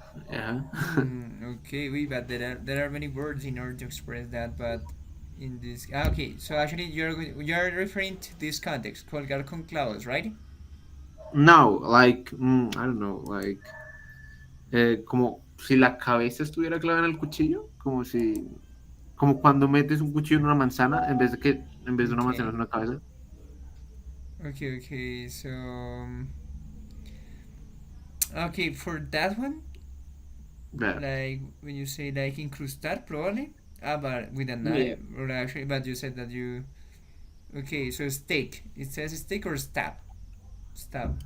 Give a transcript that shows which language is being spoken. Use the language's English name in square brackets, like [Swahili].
[English] Yeah. Okay, but there are many words in order to express that, but in this okay, so actually you're referring to this context, [Spanish] colgar con clavos, [English] right? No, like I don't know, like [Spanish] como si la cabeza estuviera clavada en el cuchillo, como cuando metes un cuchillo en una manzana en vez de una manzana es una cabeza. [English] okay, so okay, for that one, Yeah. like when you say like incrustar, probably but with a Yeah. knife, or actually, but you said that you okay, so steak, it says steak or stab, stab,